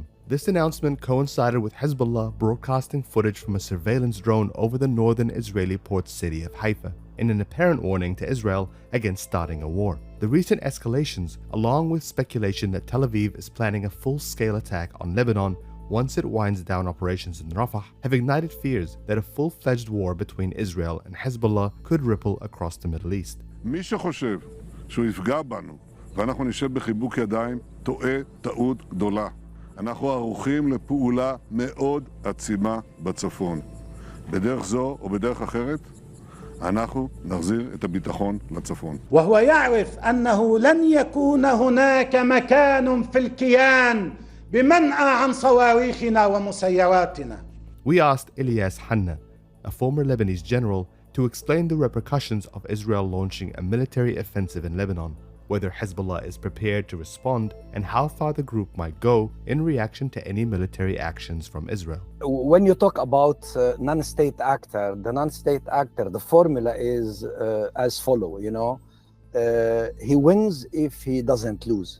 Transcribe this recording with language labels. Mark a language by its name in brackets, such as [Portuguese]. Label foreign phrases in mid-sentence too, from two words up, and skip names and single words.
[English] This announcement coincided with Hezbollah broadcasting footage from a surveillance drone over the northern Israeli port city of Haifa, in an apparent warning to Israel against starting a war. The recent escalations, along with speculation that Tel Aviv is planning a full-scale attack on Lebanon once it winds down operations in Rafah, have ignited fears that a full-fledged war between Israel and Hezbollah could ripple across the Middle East. [Hebrew] מי שחושב שהוא יפגע בנו ואנחנו נשב בחיבוק ידיים, טועה טעות גדולה. אנחנו ערוכים לפעולה מאוד עצימה בצפון. בדרך זו או בדרך אחרת, אנחנו נחזיר את הביטחון לצפון. [Arabic] وهو يعرف أنه لن يكون هناك مكان في الكيان بمنع عن صواريخنا ومسيراتنا. [English] We asked Ilyas Hanna, a former Lebanese general, to explain the repercussions of Israel launching a military offensive in Lebanon, whether Hezbollah is prepared to respond, and how far the group might go in reaction to any military actions from Israel. When you talk about non-state actor, the formula is as follow, he wins if he doesn't lose.